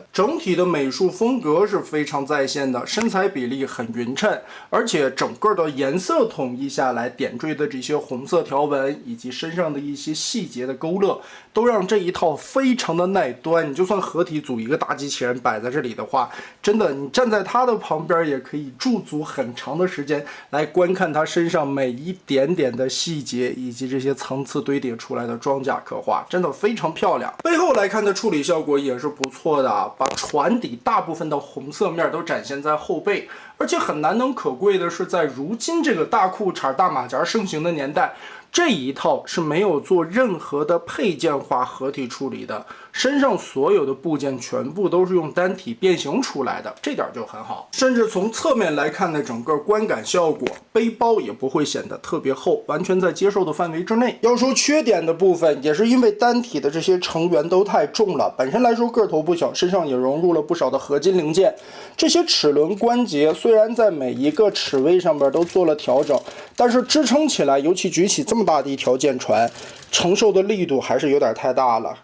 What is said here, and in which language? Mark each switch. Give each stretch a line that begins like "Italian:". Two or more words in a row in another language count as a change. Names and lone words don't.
Chinese: 整體的美術風格是非常在線的，身材比例很匀稱，而且整個的顏色統一下來，點綴的這些紅色條紋以及身上的一些細節的勾勒，都讓這一套非常的耐端。你就算合體組一個大機器人擺在這裡的話，真的你站在它的旁邊也可以駐足很長的時間來觀看它身上每一點點的細節，以及這些層次堆疊出來的裝甲刻畫，真的非常漂亮。背後來看的處理效果也是不錯的啊，把船底大部分的紅色面都展現在後背，而且很难能可貴的是，在如今這個大褲衩大馬甲盛行的年代，這一套是沒有做任何的配件化合體處理的，身上所有的部件全部都是用单体变形出來的，这點就很好。甚至從側面來看的整個觀感效果，背包也不會顯得特別厚，完全在接受的範圍之內。要說缺點的部分，也是因為單體的這些成員都太重了，本身來說個頭不小，身上也融入了不少的合金零件。這些齒輪關節雖然在每一個齒位上邊都做了調整，但是支撐起來，尤其舉起這麼大的一條艦船，承受的力度還是有點太大了。